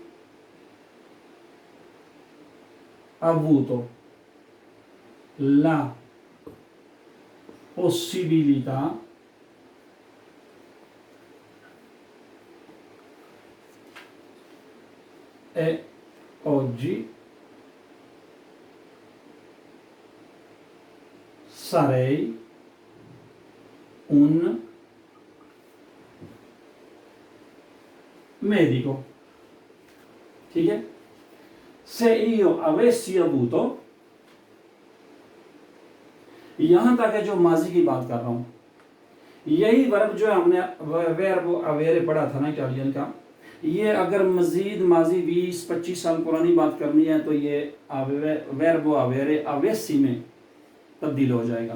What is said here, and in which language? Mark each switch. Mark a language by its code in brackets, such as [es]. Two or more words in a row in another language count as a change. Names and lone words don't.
[it] avuto la possibilità e oggi sarei un medico। [ur] ٹھیک ہے, [it] se io avessi avuto, [ur] یہاں تک ہے جو ماضی کی بات کر رہا ہوں. یہی ورب جو ہے ہم نے ورب اویرے پڑھا تھا نا اٹالین کا، یہ اگر مزید ماضی 20-25 سال پرانی بات کرنی ہے تو یہ ورب [it] avere avessi [ur] میں تبدیل ہو جائے گا.